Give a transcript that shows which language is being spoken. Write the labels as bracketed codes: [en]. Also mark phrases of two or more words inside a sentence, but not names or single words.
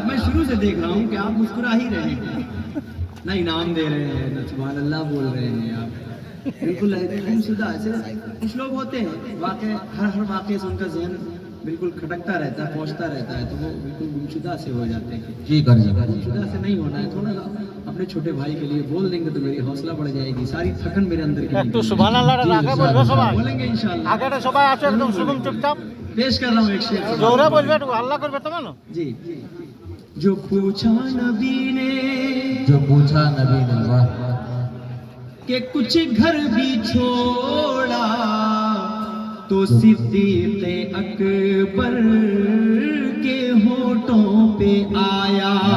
[ur] میں شروع سے دیکھ رہا ہوں کہ آپ مسکرا ہی رہے ہیں, نہ انعام دے رہے ہیں نہ [ar] سبحان اللہ [ur] بول رہے ہیں آپ بالکل گمشدہ ایسے کچھ لوگ ہوتے ہیں واقع ہر واقعے سے ان کا ذہن بالکل کھٹکتا رہتا ہے پہنچتا رہتا ہے تو وہ بالکل گمشدہ سے ہو جاتے ہیں جی کر جی گمشدہ سے نہیں ہونا ہے تھوڑا سا اپنے چھوٹے بھائی کے لیے بول دیں گے تو میری حوصلہ بڑھ جائے گی ساری تھکن میرے اندر کی [bn] একটু সুবহানাল্লাহ আগে বলবে সবাই [ur] بولیں گے انشاءاللہ [bn] আগে সবাই আছে একদম শুনুন চুপচাপ [ur] پیش کر رہا ہوں ایک شعر [bn] জোরে বলবে একটু আল্লাহ করবে তো মানো [ur] جی جو پوچھا نبی نے جو پوچھا نبی نے واہ کہ کچھ گھر بھی چھوڑا تو صدیق اکبر کے ہونٹوں پہ آیا